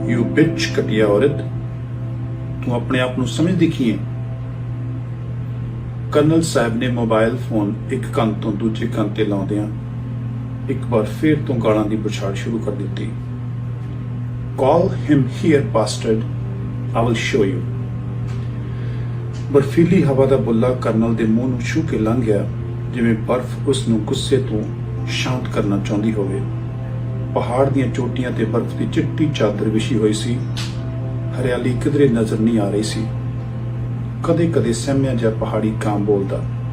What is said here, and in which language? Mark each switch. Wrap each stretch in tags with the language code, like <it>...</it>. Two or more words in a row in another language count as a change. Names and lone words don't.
<hi>बिच घटिया औरत, तू अपने आप</hi> <pa>ਨੂੰ ਸਮਝਦੀ ਕੀ ਹੈ? ਕਰਨਲ ਸਾਹਿਬ ਨੇ ਮੋਬਾਈਲ ਫੋਨ ਇੱਕ ਕੰਨ ਤੋਂ ਦੂਜੇ ਕੰਨ ਤੇ ਲਾਉਂਦਿਆਂ ਇੱਕ ਵਾਰ ਫੇਰ ਤੋਂ ਗਾਲਾਂ ਦੀ ਬੁਛਾੜ ਸ਼ੁਰੂ ਕਰ ਦਿੱਤੀ।</pa> <en>Call him here, bastard. I will show you.</en> <pa>ਬਰਫੀਲੀ ਹਵਾ ਦਾ ਬੁੱਲਾ ਕਰਨਲ ਦੇ ਮੂੰਹ ਨੂੰ ਛੂ ਕੇ ਲੰਘ ਗਿਆ, ਜਿਵੇਂ ਬਰਫ਼ ਉਸ ਨੂੰ ਗੁੱਸੇ ਤੋਂ ਸ਼ਾਂਤ ਕਰਨਾ ਚਾਹੁੰਦੀ ਹੋਵੇ। ਪਹਾੜ ਦੀਆਂ ਚੋਟੀਆਂ ਤੇ ਬਰਫ਼ ਦੀ ਚਿੱਟੀ ਚਾਦਰ ਵਿਛੀ ਹੋਈ ਸੀ। ਹਰਿਆਲੀ ਕਿਧਰੇ ਨਜ਼ਰ ਨਹੀਂ ਆ ਰਹੀ ਸੀ। ਕਦੇ ਕਦੇ ਸਹਿਮਿਆ ਜਿਹਾ ਪਹਾੜੀ ਕਾਂ ਬੋਲਦਾ।</pa>